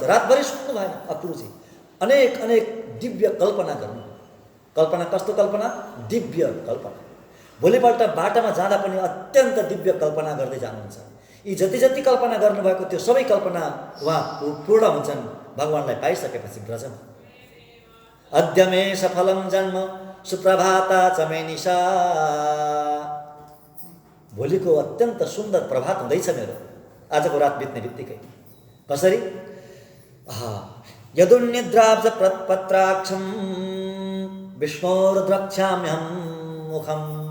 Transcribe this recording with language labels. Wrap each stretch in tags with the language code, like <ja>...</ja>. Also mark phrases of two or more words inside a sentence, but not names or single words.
<ne>रातभरि सुत्नु भएन अक्रुजी। अनेक अनेक दिव्य कल्पना गर्नु। कल्पना कस्तो कल्पना? दिव्य कल्पना। भोलिपल्ट बाटामा जाँदा पनि अत्यन्त दिव्य कल्पना गर्दै जानुहुन्छ। यी जति जति कल्पना गर्नुभएको त्यो सबै कल्पना उहाँ पूर्ण हुन्छन् भगवानलाई पाइसकेपछि ब्रजमा।</ne> <sa>अद्य मे सफलम जन्म सुप्रभाता च मे निशा।</sa> <ne>भोलिको अत्यन्त सुन्दर प्रभात हुँदैछ मेरो, आजको रात बित्ने बित्तिकै। कसरी?</ne> <sa>यदुन्निद्राब्जपत्राक्षं विष्णोर्द्रक्ष्याम्यहं मुखम्।</sa>